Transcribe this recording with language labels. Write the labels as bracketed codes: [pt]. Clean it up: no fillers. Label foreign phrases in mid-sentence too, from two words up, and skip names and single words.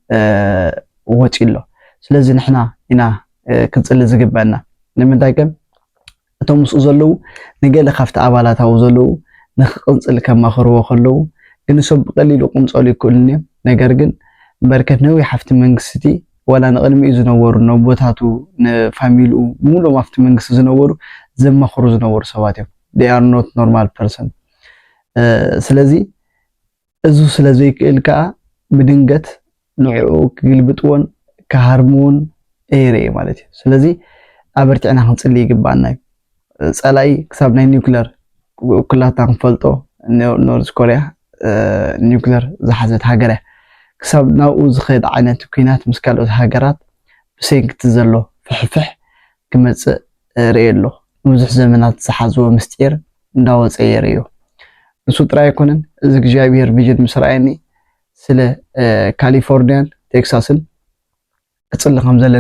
[ti] ወፂሎ ስለዚ ንሕና ኢና ክንጽሊ ዝግበአና ንምንታይ ከም እቶም ምስኡ ዘለዉ ንገለ ካብቲ ኣባላታው ዘለዉ ንኽቕንጽል ከማኽርዎ ከለዉ ግን እሶም ብቐሊሉ ቁምጸሉ ይክእሉን እዮም ነገር ግን በርከት ነዊሕ ሓፍቲ መንግስቲ ወላ ንቕድሚኡ ዝነበሩ ነቦታቱ ንፋሚሊኡ ሙሉም ኣብቲ መንግስቲ ዝነበሩ ዘማኽሩ ዝነበሩ ሰባት እዮም [en] they are not normal person [ti] ስለዚ እዙ ስለዘይክእል ከዓ ብድንገት ንዕኡ ክግልብጥዎን ክሃርሙውን ኤሪየ ማለት እዩ ስለዚ ኣበርቲዕና ክንጽሊ ይግባአና እዩ ጸላይ ክሳብ ናይ ኒውክለር ኩላታ ክንፈልጦ ኖርዝ ኮሪያ ኒውክለር ዝሓዘት ሃገር ክሳብ ናብኡ ዝኸድ ዓይነት ኩናት ምስ ካልኦት ሃገራት ብሰንኪቲ ዘሎ ፍሕፍሕ ክመጽእ ርእየሎ ብዙሕ ዘመናት ዝሓዝዎ ምስጢር እንዳወፀ የርእዮ ንሱ ጥራይ ኣይኮነን እዚ እግዚአብሔር ቪዥን ምስራኤኒ ስለ ካሊፎርኒያን ቴክሳስን ክጽሊ ከም ዘለኒ